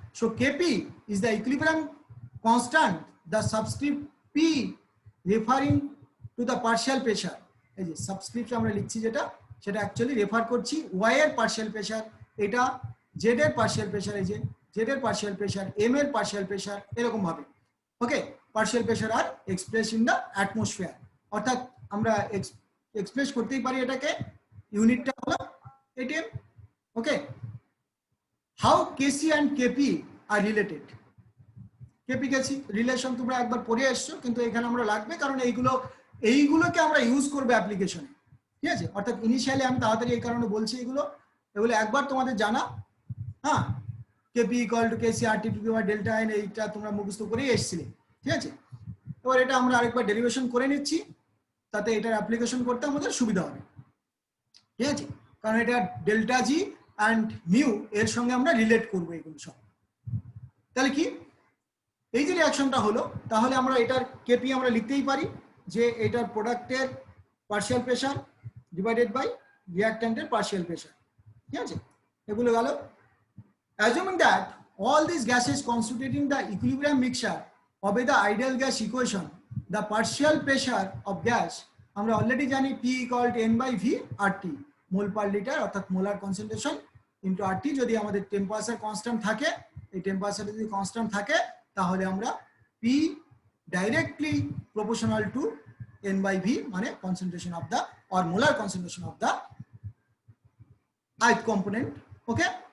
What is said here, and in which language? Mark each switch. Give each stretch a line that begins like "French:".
English: So Kp is the equilibrium constant, the subscript P referring to the partial pressure,
Bangla: এই যে subscript আমরা লিখছি যেটা, সেটা অ্যাকচুয়ালি রেফার করছি y এর পার্শিয়াল প্রেসার, এটা z এর পার্শিয়াল প্রেসার, এই যে z এর পার্শিয়াল প্রেসার, m এর পার্শিয়াল প্রেসার, এরকম ভাবে, ওকে।
English: partial pressure আর express in the atmosphere,
Bangla: অর্থাৎ আমরা এক্সপ্রেস করতেই পারি এটাকে, ইউনিটটা হলো atm, okay.
English: How Kc and Kp are related?
Bangla: Kp Kc relation তোমরা একবার পড়ে এসছো, কিন্তু এখানে আমরা লাগবে কারণ এইগুলোকে আমরা ইউজ করব অ্যাপ্লিকেশনে, ঠিক আছে। অর্থাৎ ইনিশিয়ালি আমি তাড়াতাড়ি এই কারণে বলছি এগুলো একবার তোমাদের জানা, হ্যাঁ।
English: Kp equal to Kc RT to the power delta n,
Bangla: এইটা তোমরা মুখস্থ করেই এসেছিলে, ঠিক আছে। এবার এটা আমরা আরেকবার ডেরিভেশন করে নিচ্ছি, তাতে এটার অ্যাপ্লিকেশন করতে আমাদের সুবিধা হবে, ঠিক আছে। কারণ এটা ডেল্টা জি and mu এর সঙ্গে আমরা রিলেট করব এগুলো সব। তাহলে কি এই যে রিঅ্যাকশনটা হলো, তাহলে আমরা এটার কেপি আমরা লিখতেই পারি যে এটার প্রোডাক্টের partial pressure divided by রিঅ্যাক্ট্যান্টের partial pressure, ঠিক আছে। এগুলো গেল।
English: assuming that all these gases constituting the equilibrium mixture of the ideal gas equation, the partial pressure of gas
Bangla: আমরা অলরেডি জানি
English: P equal to N by V RT, mole per litre, অর্থাৎ molar concentration into RT।
Bangla: যদি আমাদের temperature constant থাকে, এই temperature যদি constant থাকে তাহলে আমরা P directly proportional to N by V, মানে concentration of the or
English: molar concentration of the ith component,
Bangla: okay.